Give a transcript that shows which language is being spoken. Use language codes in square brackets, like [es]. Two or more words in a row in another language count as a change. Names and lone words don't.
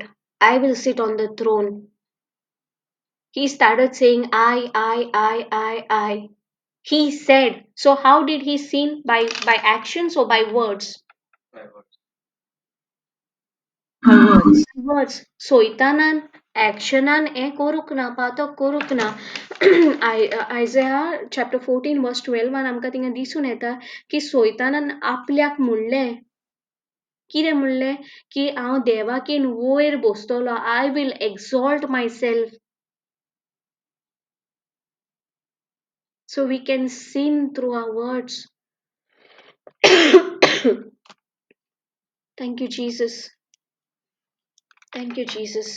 [en] I will sit on the throne. He started saying, I. He said. So how did he sin? By actions or by words? By words. My words. Words. [kok] Soitanan, actionan e korukna, pato korukna. [en] Isaiah chapter 14 verse 12 [kok] वर आमकां थिंगा दिसून येता की सोयतानान आपल्याक म्हणलें कितें म्हणलें की हांव देवाकीन वयर बसतलो [en] I will exalt my self so we can sin through our words. Thank you, Jesus. Thank you, Jesus.